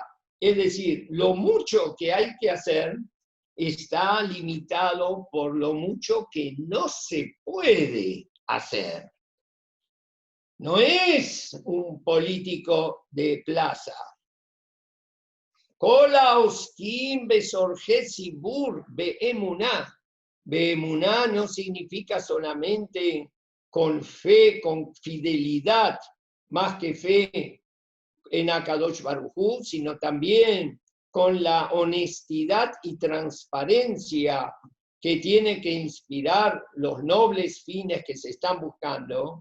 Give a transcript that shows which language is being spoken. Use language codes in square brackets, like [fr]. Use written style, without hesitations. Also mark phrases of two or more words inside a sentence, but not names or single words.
[es] Es decir, lo mucho que hay que hacer está limitado por lo mucho que no se puede hacer. No es un político de plaza. [he] כל העוסקים בצורכי ציבור באמונה. [es] Beemuná no significa solamente con fe, con fidelidad, más que fe en [he] הקדוש ברוך הוא, [es] sino también con la honestidad y transparencia que tiene que inspirar los nobles fines que se están buscando.